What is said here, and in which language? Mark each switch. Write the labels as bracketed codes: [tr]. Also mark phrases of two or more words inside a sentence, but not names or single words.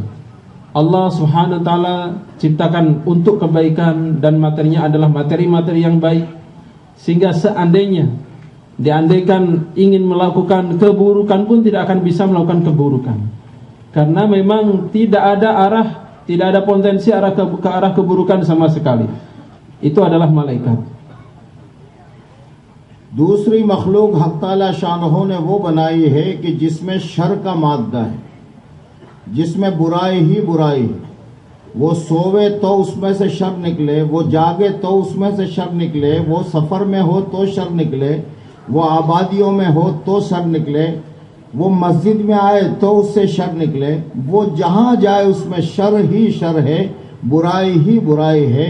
[ar] الله سبحانه وتعالى [id] ciptakan untuk kebaikan dan materinya adalah materi-materi yang baik. Sehingga diandaikan ingin melakukan keburukan pun tidak akan bisa melakukan keburukan. Karena memang tidak ada potensi ke arah keburukan sama sekali. Itu adalah malaikat. [ur] دوسری مخلوق حق تعالیٰ شانہ نے وہ بنائی ہے کہ جس میں شر کا مادہ ہے، جس میں برائی ہی برائی ہے. وہ سووے تو اس میں سے شر نکلے، وہ جاگے تو اس میں سے شر نکلے، وہ سفر میں ہو تو شر نکلے، وہ آبادیوں میں ہو تو شر نکلے، وہ مسجد میں آئے تو اس سے شر نکلے، وہ جہاں جائے اس میں شر ہی شر ہے، برائی ہی برائی ہے.